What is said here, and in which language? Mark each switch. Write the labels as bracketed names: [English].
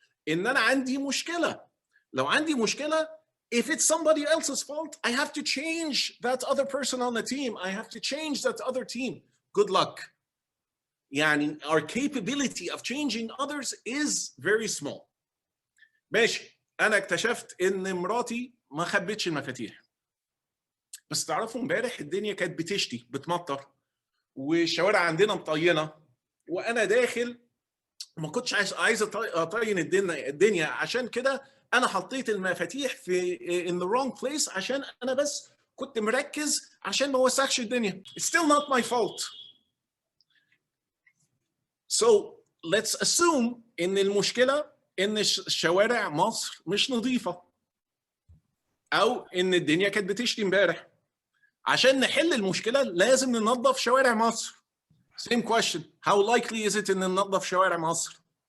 [Arabic] إن أنا عندي مشكلة. لو عندي مشكلة, [English] if it's somebody else's fault, I have to change that other person on the team. I have to change that other team. Good luck. [Arabic] يعني [English] our capability of changing others is very small. [Arabic] ماشي. أنا اكتشفت إن مراتي ما خبتش المفاتيح. بس تعرفوا امبارح الدنيا كانت بتشتي بتمطر والشوارع عندنا مطينة وأنا داخل ما كنتش عايز أطين الدنيا عشان كده أنا حطيت المفاتيح في [English] in the wrong place [Arabic] عشان أنا بس كنت مركز عشان ما وسخش الدنيا. [English] It's still not my fault. So let's assume [Arabic] إن المشكلة إن الشوارع مصر مش نظيفة أو إن الدنيا كانت بتشتي امبارح. عشان نحل المشكلة لازم ننظف شوارع مصر. [English] Same question. How likely is it [Arabic] إن ننظف شوارع مصر؟